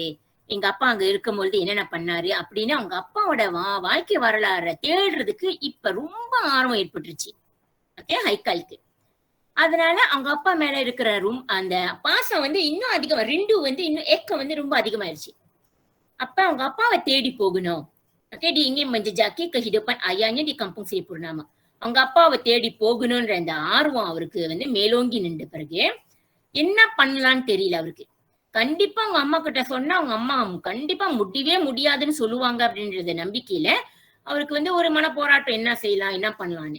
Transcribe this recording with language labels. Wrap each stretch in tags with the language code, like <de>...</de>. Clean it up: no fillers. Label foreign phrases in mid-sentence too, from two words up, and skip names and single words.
<ta>எங்க அப்பா அங்க இருக்கும்பொழுது என்னென்ன பண்ணாரு அப்படின்னு அவங்க அப்பாவோட வாழ்க்கை வரலாறு தேடுறதுக்கு இப்ப ரொம்ப ஆர்வம் ஏற்பட்டுருச்சு. ஓகே, ஹைக்காலுக்கு. அதனால அவங்க அப்பா மேல இருக்கிற அந்த பாசம் வந்து இன்னும் அதிகமா, ரிண்டு வந்து இன்னும் ஏக்கம் வந்து ரொம்ப அதிகமாயிருச்சு. அப்ப அவங்க அப்பாவை தேடி போகணும். ஓகே,</ta> <ms>dia ingin menjejaki kehidupan ayahnya di kampung Seri Purnama.</ms> <ta>அவங்க அப்பாவை தேடி போகணும்ன்ற அந்த ஆர்வம் அவருக்கு வந்து மேலோங்கி நின்ற பிறகு என்ன பண்ணலான்னு தெரியல அவருக்கு. கண்டிப்பா அவங்க அம்மா கிட்ட சொன்னா அவங்க அம்மா கண்டிப்பா முடியவே முடியாதுன்னு சொல்லுவாங்க அப்படின்றத நம்பிக்கையில அவருக்கு வந்து ஒரு மன போராட்டம், என்ன செய்யலாம் என்ன பண்ணலான்னு.</ta>